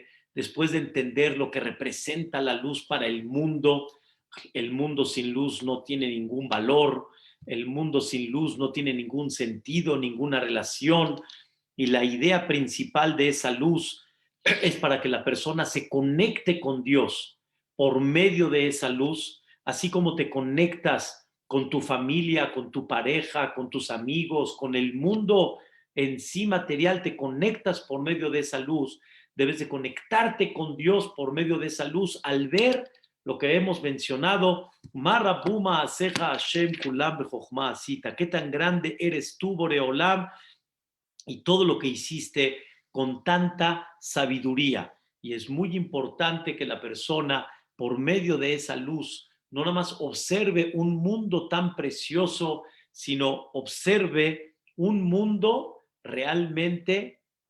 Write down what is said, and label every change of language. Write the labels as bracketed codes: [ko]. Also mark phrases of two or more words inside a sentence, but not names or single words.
[es] Después de entender lo que representa la luz para el mundo sin luz no tiene ningún valor, el mundo sin luz no tiene ningún sentido, ninguna relación, y la idea principal de esa luz es para que la persona se conecte con Dios por medio de esa luz, así como te conectas con tu familia, con tu pareja, con tus amigos, con el mundo en sí material, te conectas por medio de esa luz. Debes de conectarte con Dios por medio de esa luz al ver lo que hemos mencionado. [he] Marabuma aseja Hashem kulam bejochma asita. [es] Qué tan grande eres tú, Boreolam, y todo lo que hiciste con tanta sabiduría. Y es muy importante que la persona, por medio de esa luz, no nada más observe un mundo tan precioso, sino observe un mundo realmente